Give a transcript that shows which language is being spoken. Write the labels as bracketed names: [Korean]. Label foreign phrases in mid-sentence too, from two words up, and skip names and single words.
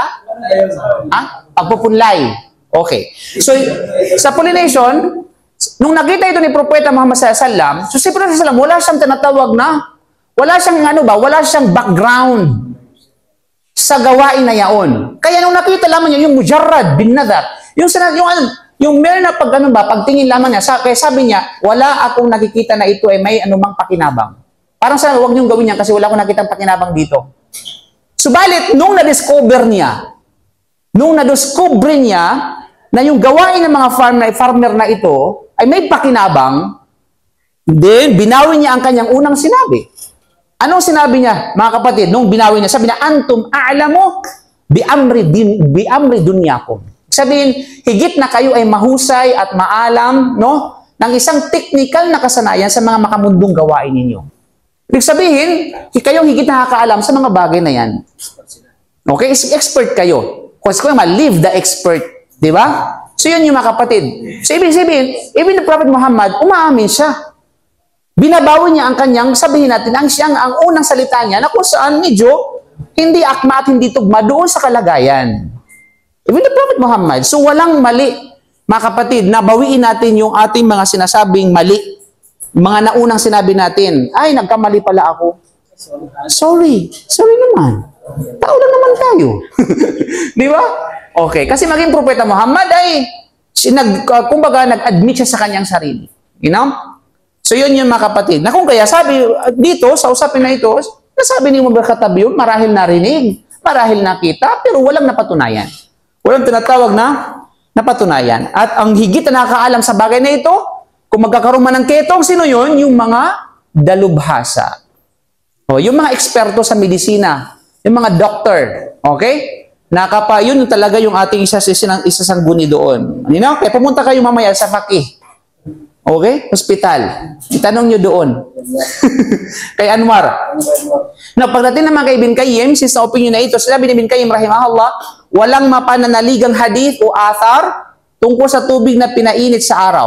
[Filipino] Pagpupunlay. Okay. So, sa pollination, nung nakita ito ni Propeta Muhammad SAW, so si Propeta SAW, wala siyang tinatawag na, wala siyang background sa gawain na yaon. Kaya nung nakita lamang niya, yung [Arabic] مجرد بالنظر, [Filipino] yung meron na pagtingin lamang niya, kaya sabi niya, wala akong nakikita na ito ay may anumang pakinabang. Parang sana, huwag niyong gawin yan kasi wala akong nakitang pakinabang dito. Subalit, nung na-discover niya na yung gawain ng mga farmer na ito ay may pakinabang, then binawi niya ang kanyang unang sinabi. Anong sinabi niya, mga kapatid, nung binawi niya? Sabi niya, [Arabic] أنتم أعلم بأمر دنياكم. [Filipino] Sabihin, higit na kayo ay mahusay at maalam, no, ng isang technical na kasanayan sa mga makamundong gawain ninyo. Ibig sabihin, kayo higit nakakaalam sa mga bagay na yan. Okay? Expert kayo. Kung [English] live the expert. [Filipino] Di ba? So, yun yung mga kapatid. So, ibig sabihin, [English] even the Prophet Muhammad, [Filipino] umaamin siya. Binabawi niya ang kanyang, sabihin natin, ang unang salita niya na kung saan medyo hindi akma at hindi tugma doon sa kalagayan. [English] Even the Prophet Muhammad. [Filipino] So, walang mali, mga kapatid, na bawiin natin yung ating mga sinasabing mali. Mga naunang sinabi natin, ay, nagkamali pala ako. Sorry naman. Tao lang naman tayo. Di ba? Okay. Kasi maging Propeta Muhammad ay, kumbaga, nag-admit siya sa kanyang sarili. [English] You know? So, [Filipino] yun yung mga kapatid. Na kung kaya, sabi dito, sa usapin na ito, nasabi ni Umar Khattab yun, marahil narinig, marahil nakita, pero walang napatunayan. Walang tinatawag na napatunayan. At ang higit na nakakaalam sa bagay na ito, kung magkakaroon man ng ketong, sino yun? Yung mga dalubhasa. O, yung mga eksperto sa medisina, yung mga doctor, okay? Yun talaga yung ating isasangguni doon. [English] You know? [Filipino] Kaya pumunta kayo mamaya sa Fakih. Okay? Hospital. Itanong nyo doon. Kay Anwar. Now, pagdating naman kay Ibn Qayyim, since sa opinion na ito, sabi ni Ibn Qayyim, rahimahullah, walang mapananaligang hadith o athar tungkol sa tubig na pinainit sa araw.